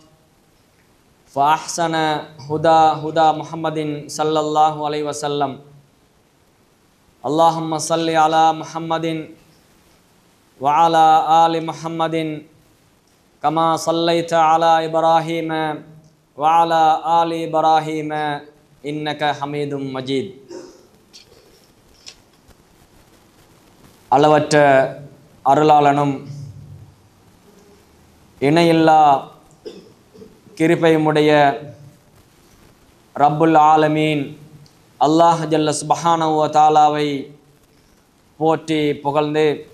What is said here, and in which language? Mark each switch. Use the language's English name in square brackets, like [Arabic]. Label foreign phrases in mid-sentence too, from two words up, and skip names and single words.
[Arabic] فأحسن هدى محمد صلى الله عليه وسلم اللهم صل على محمد وعلى آل محمد كما صليت على إبراهيم وعلى آل إبراهيم إنك حميد مجيد. [Tamil] அளவற்ற அருளாளனும் இணையில்லா கிருபையுடைய [Arabic] رب العالمين الله جل سبحانه و تعالى [Tamil] போற்றி புகழ்ந்து